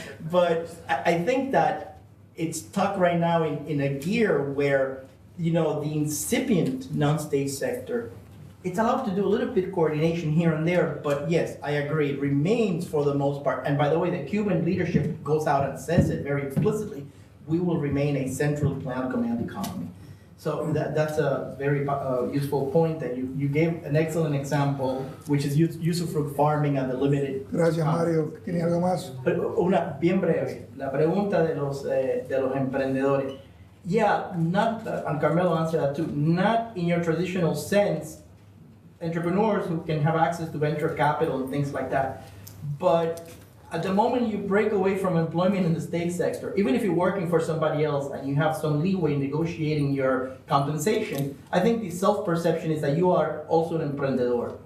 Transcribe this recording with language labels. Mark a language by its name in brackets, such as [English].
[English] But I think that it's stuck right now in a gear where, you know, the incipient non-state sector, it's allowed to do a little bit coordination here and there, but yes, I agree, it remains for the most part. And by the way, the Cuban leadership goes out and says it very explicitly, we will remain a central planned command economy. So that's a very useful point that you gave an excellent example, which is usufruct farming and the limited. [Spanish] Gracias, Mario. ¿Tienes algo más? Una bien breve, la pregunta de los emprendedores. [English] Yeah, not, and Carmelo answered that too, not in your traditional sense, entrepreneurs who can have access to venture capital and things like that. But at the moment you break away from employment in the state sector, even if you're working for somebody else and you have some leeway in negotiating your compensation, I think the self-perception is that you are also an emprendedor.